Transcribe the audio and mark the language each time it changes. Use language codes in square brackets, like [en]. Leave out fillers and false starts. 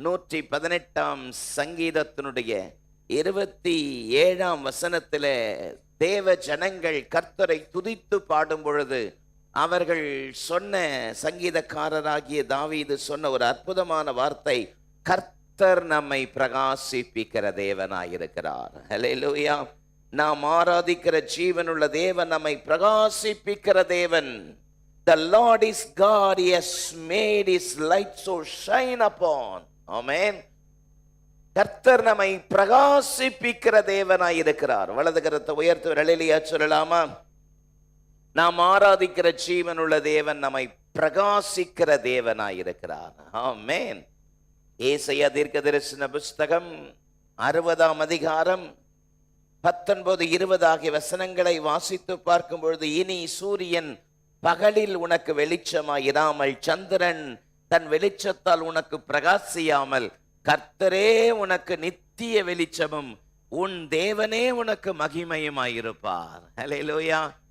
[ta] 118 சங்கீதத்தினுடைய 27 தேவ ஜனங்கள் கர்த்தரை துதித்து பாடும் பொழுது அவர்கள் சொன்ன, சங்கீதக்காரராகிய தாவீது சொன்ன ஒரு அற்புதமான வார்த்தை, கர்த்தர் நம்மை பிரகாசிப்பிக்கிற தேவனாயிருக்கிறார். ஹல்லேலூயா. நாம் ஆராதிக்கிற ஜீவனுள்ள தேவன் நம்மை பிரகாசிப்பிக்கிற தேவன். [en] The Lord is God, he has made his light so shine upon. Amen. [ta] கர்த்தர் நம்மை பிரகாசிப்பிக்கிற தேவனாயிருக்கிறார். வலது கரத்தை உயர்த்தி ஹல்லேலூயா சொல்லலாமா? நாம் ஆராதிக்கிற ஜீவனுள்ள தேவன் நம்மை பிரகாசிக்கிற தேவனாயிருக்கிறார். ஆமென். ஏசாயா தீர்க்கதரிசன புஸ்தகம் 60 19-20 ஆகிய வசனங்களை வாசித்து பார்க்கும் பொழுது, இனி சூரியன் பகலில் உனக்கு வெளிச்சமாயிராமல், சந்திரன் தன் வெளிச்சத்தால் உனக்கு பிரகாசியாமல், கர்த்தரே உனக்கு நித்திய வெளிச்சமும் உன் தேவனே உனக்கு மகிமையுமாயிருப்பார். ஹல்லேலூயா.